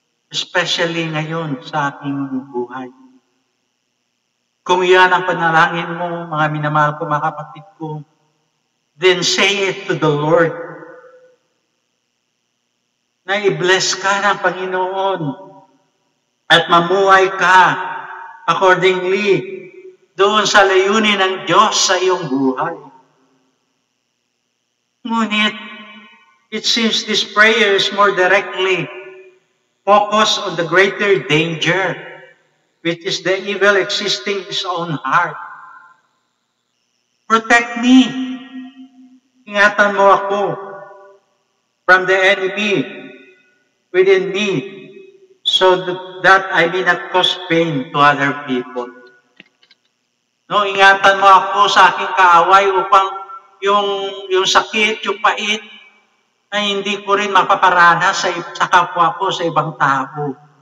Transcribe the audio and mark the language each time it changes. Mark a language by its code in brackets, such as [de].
[tl] Especially ngayon sa aking buhay. Kung yan ang panalangin mo, mga minamahal ko, mga kapatid ko, [en] then say it to the Lord. [tl] Na i-bless ka ng Panginoon at mamuhay ka accordingly doon sa layunin ng Diyos sa iyong buhay. [en] Ngunit, it seems this prayer is more directly focused on the greater danger, which is the evil existing in his own heart. Protect me. [tl] Ingatan mo ako [en] from the enemy within me so that I may not cause pain to other people. [tl] No, ingatan mo ako sa aking kaaway upang yung sakit, yung pait, ay hindi ko rin mapaparanas sa kapwa ko, sa ibang tao.